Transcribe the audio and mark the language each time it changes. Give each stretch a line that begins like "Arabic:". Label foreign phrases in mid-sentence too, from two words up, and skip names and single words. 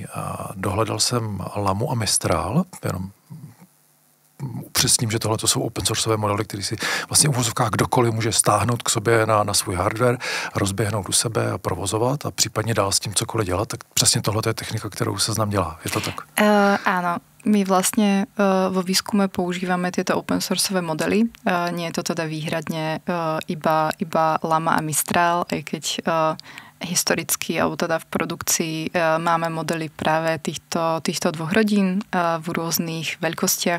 Czech: Dohledal jsem Lamu a Mistral, jenom upřesním, že tohle jsou open sourceové modely, které si vlastně v uvozovkách kdokoliv může stáhnout k sobě na svůj hardware, rozběhnout u sebe a provozovat a případně dál s tím cokoliv dělat, tak přesně tohle je technika, kterou Seznam dělá. Je to tak?
Slovak: Áno. My vlastne vo výskume používame tieto open sourceové modely. Nie je to teda výhradne iba Lama a Mistral, aj keď historicky, alebo teda v produkcii máme modely práve týchto dvoch rodín v rôznych veľkostiach.